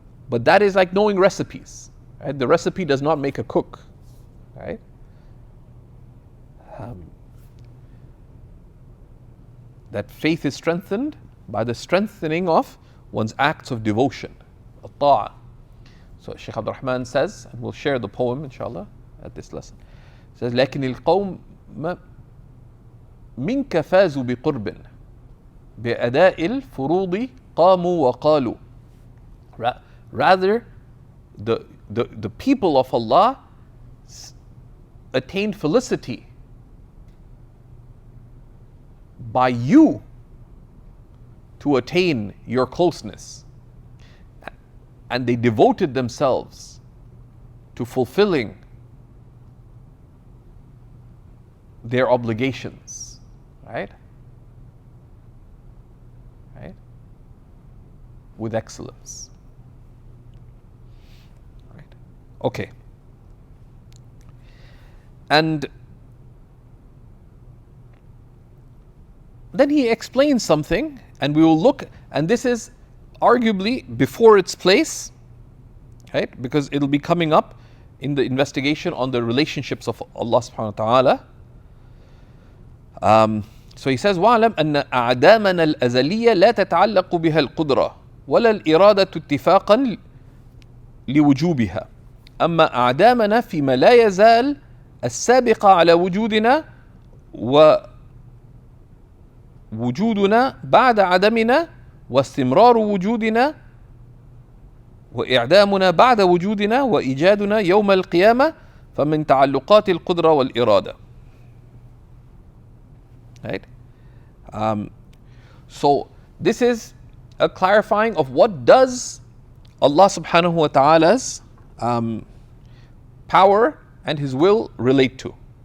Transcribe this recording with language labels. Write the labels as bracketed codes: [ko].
[en] But that is like knowing recipes. Right? The recipe does not make a cook. Right? That faith is strengthened by the strengthening of one's acts of devotion, al-ta'a. So Shaykh Abdul Rahman says, and we'll share the poem inshallah at this lesson. It says, [ar] لكن القوم منك فازوا بقرب بأداء الفروض قاموا وقالوا. [en] Rather, the people of Allah attained felicity by you to attain your closeness, and they devoted themselves to fulfilling their obligations, right? Right? With excellence. Right? Okay. And then he explains something, and we will look, and this is arguably before its place, right? Because it'll be coming up in the investigation on the relationships of Allah subhanahu wa ta'ala. So he says, [ar] وَعْلَمْ أَنَّ أَعْدَامَنَا الْأَزَلِيَّةَ لَا تَتَعَلَّقُ بِهَا الْقُدْرَةُ وَلَا الْإِرَادَةُ اتِّفَاقًا لِوُجُوبِهَا أما أعدامنا فيما لا يزال السابقة على وجودنا ووجودنا بعد عدمنا واستمرار وجودنا وإعدامنا بعد وجودنا وإيجادنا يوم القيامة فمن تعلقات القدرة والإرادة. [en] Right? So this is a clarifying of what does Allah subhanahu wa ta'ala's power and His will relate to.